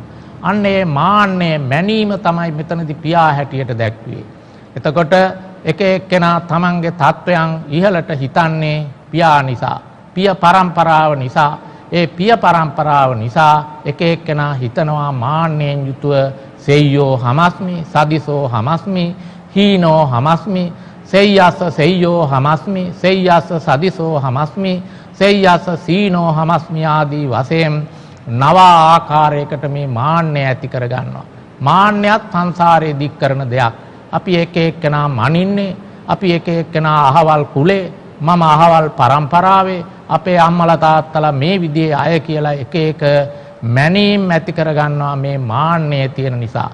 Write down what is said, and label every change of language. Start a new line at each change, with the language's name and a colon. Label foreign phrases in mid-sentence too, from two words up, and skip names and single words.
Sinhala: අන්න ඒ මාන්නය මැනීම තමයි මෙතනදී පියා හැටියට දැක්වේ. එතකොට එක එක්කෙනා තමන්ගේ තත්වයන් ඉහළට හිතන්නේ පියා නිසා, පිය පරම්පරාව නිසා. ඒ පිය පරම්පරාව නිසා එක එක්කෙනා හිතනවා මාන්නයෙන් යුතුව
Pali: සෙය්‍යෝ හමස්මි, සදිසෝ හමස්මි, හීනෝ හමස්මි, සෙය්‍යස්ස සෙය්‍යෝ හමස්මි, සෙය්‍යස්ස සදිසෝ හමස්මි, සෙය්‍යස්ස සීනෝ හමස්මි
Sinhala: ආදී වශයෙන් නව ආකාරයකට මේ මාන්නය ඇති කරගන්නවා. මාන්නයත් සංසාරයේ දික් කරන දෙයක්. අපි එක එක්කෙනා මනින්නේ, අපි එක එක්කෙනා අහවල් කුලේ, මම අහවල් පරම්පරාවේ, අපේ අම්මලා තාත්තලා මේ විදිහේ අය කියලා එක එක මැනීම් ඇති කරගන්නවා මේ මාන්නය තියෙන නිසා.